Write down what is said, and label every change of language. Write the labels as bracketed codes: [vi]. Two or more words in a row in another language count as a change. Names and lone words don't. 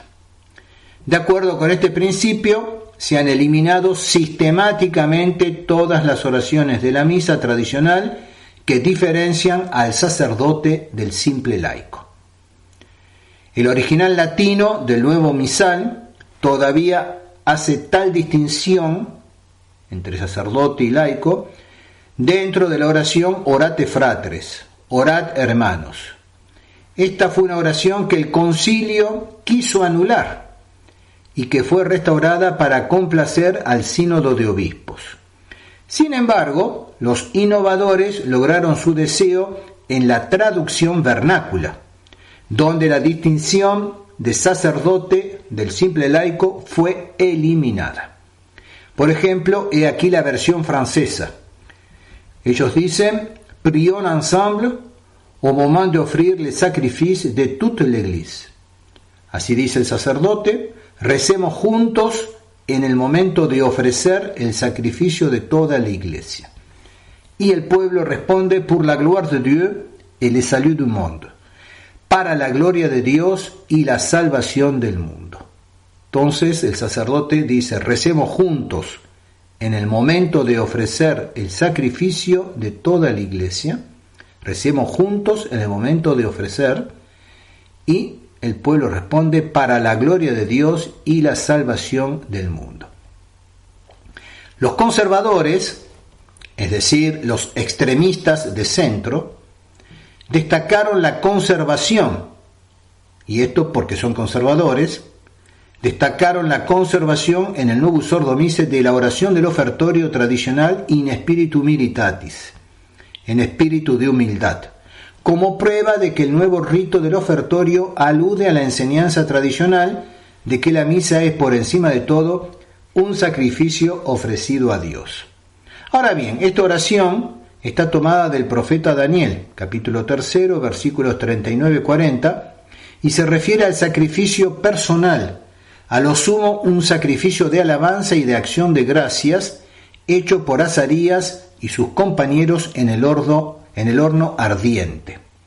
[es] De acuerdo con este principio, se han eliminado sistemáticamente todas las oraciones de la misa tradicional que diferencian al sacerdote del simple laico. El original latino del nuevo misal todavía hace tal distinción entre sacerdote y laico dentro de la oración [la] orate fratres, [es] orad hermanos. Esta fue una oración que el concilio quiso anular y que fue restaurada para complacer al sínodo de obispos. Sin embargo, los innovadores lograron su deseo en la traducción vernácula, donde la distinción de sacerdote del simple laico fue eliminada. Por ejemplo, he aquí la versión francesa. Ellos dicen: [fr] prions ensemble au moment d'offrir les sacrifices de toute l'Église. [es] Así dice el sacerdote: recemos juntos en el momento de ofrecer el sacrificio de toda la Iglesia. Y el pueblo responde: [fr] pour la gloire de Dieu et le salut du monde. [es] Para la gloria de Dios y la salvación del mundo. Entonces el sacerdote dice: recemos juntos en el momento de ofrecer el sacrificio de toda la Iglesia. Recemos juntos en el momento de ofrecer, y el pueblo responde: para la gloria de Dios y la salvación del mundo. Los conservadores, es decir, los extremistas de centro, destacaron la conservación, y esto porque son conservadores, destacaron la conservación en el Novus Ordo Missae de la oración del ofertorio tradicional [la] in spiritu militatis, [es] en espíritu de humildad, como prueba de que el nuevo rito del ofertorio alude a la enseñanza tradicional de que la misa es por encima de todo un sacrificio ofrecido a Dios. Ahora bien, esta oración está tomada del profeta Daniel, capítulo 3, versículos 39-40, y se refiere al sacrificio personal, a lo sumo un sacrificio de alabanza y de acción de gracias, hecho por Azarías y sus compañeros en el horno ardiente.